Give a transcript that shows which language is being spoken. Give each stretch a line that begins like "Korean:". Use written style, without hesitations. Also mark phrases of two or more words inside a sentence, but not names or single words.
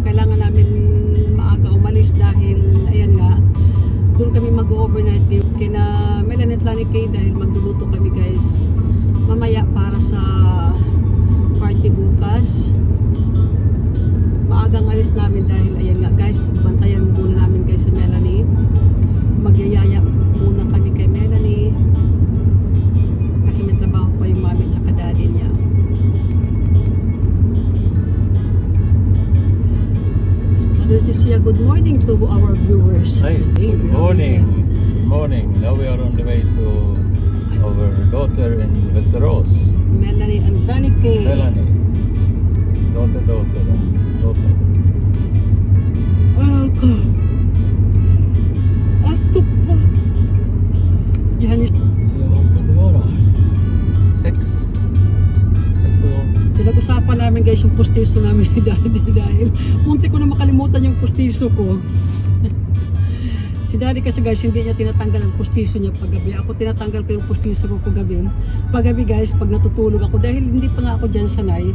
Filipino: Kailangan namin maaga umalis dahil, ayan nga, doon kami mag-overnight kina Melanie at Lani Kay dahil magluluto kami guys mamaya para sa party bukas. Maagang alis namin dahil ayan nga guys, bantayan muna namin guys si Melanie. Magyayaya muna kami kay Melanie kasi may trabaho pa yung mami at saka daddy niya.
English: Good morning to our viewers. Hi, good morning. Good morning. Now we are on the way to our daughter in Västerås. Melanie and Lani Kay. Melanie. Daughter. Welcome.
Filipino: Ako pa. Yan.
Swedish: Ja, kan det vara? 6 år.
Filipino: Pinag-usapan namin guys yung postiso namin dahil munti ko na makalimutan yung postiso ko. Si Daddy kasi guys hindi niya tinatanggal ang postiso niya paggabi. Ako tinatanggal ko yung postiso ko paggabi. Paggabi guys pag natutulog ako dahil hindi pa nga ako dyan sanay.